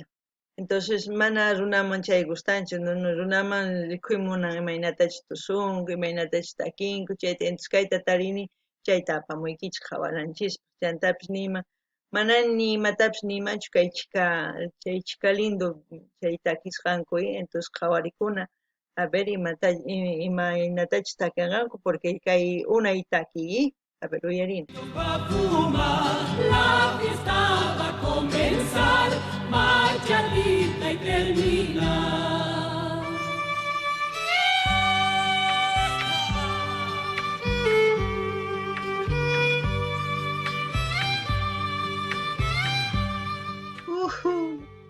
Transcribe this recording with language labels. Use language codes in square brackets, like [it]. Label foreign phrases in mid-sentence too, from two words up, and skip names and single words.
[qu] Entonces mana runaman chay gustanchu, no runaman rikhuymunan imaynatachu tusunku, imaynatachu takinku, chayta entonces kayta tarini, chayta apamuykichik hawananchis, chantapis nima, mana ni imatapis nimachu chay chika lindo chay takisqanku, entonces qhawarikuna, [es] a ver [qu] imaynatachu takinqanku, porque kay unay taki, [es] a ver [qu] uyarini. [es] Pa' fumar, la fiesta va a comenzar, marchadita y terminar. Ujú.